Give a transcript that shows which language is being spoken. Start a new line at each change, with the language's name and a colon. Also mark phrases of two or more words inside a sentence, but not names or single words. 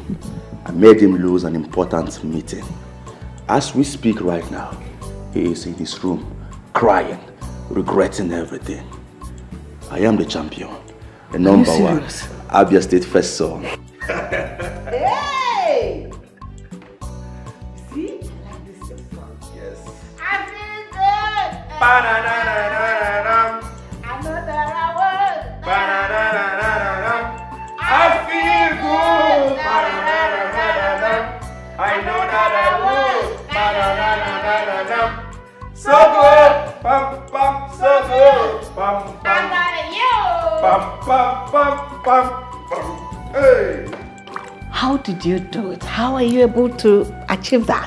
English: I made him lose an important meeting. As we speak right now, he is in his room, crying, regretting everything. I am the champion, the number one, Abia State first son. Hey! See? I like this your song. Yes. I feel good. Ba-na-na-na-na-na. I know that I would. Ba-na-na-na-na-na. I feel good. Ba-na-na-na-na-na. I know that I would. Ba-na-na-na-na-na. So good. Pam pam. So good. Pam pam. Pam pam pam pam pam. Hey. How did you do it? How are you able to achieve that?